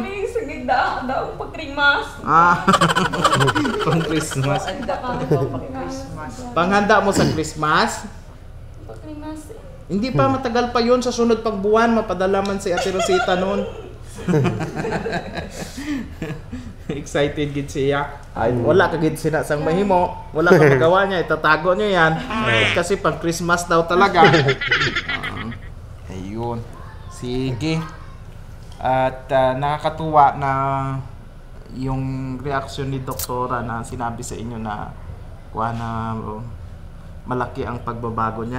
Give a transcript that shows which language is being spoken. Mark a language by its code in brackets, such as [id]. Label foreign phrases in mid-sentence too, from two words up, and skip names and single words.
[hil] Sige daw pag Christmas. Pang Christmas. Christmas. Panghanda mo sa Christmas? Pag Christmas. [tl] Hindi pa, matagal pa yun. [hil] Sa sunod pag buwan, mapadala man si Ate Rosita noon. Excited gid siya. Ay, wala ka gid sina sang mahimo. [tl] Wala ka magawa niya, itatago niyo yan. Kasi pang Christmas daw talaga. Ayun. Sige. At nakakatuwa na yung reaksyon ni doktora na sinabi sa inyo na malaki ang pagbabago niya.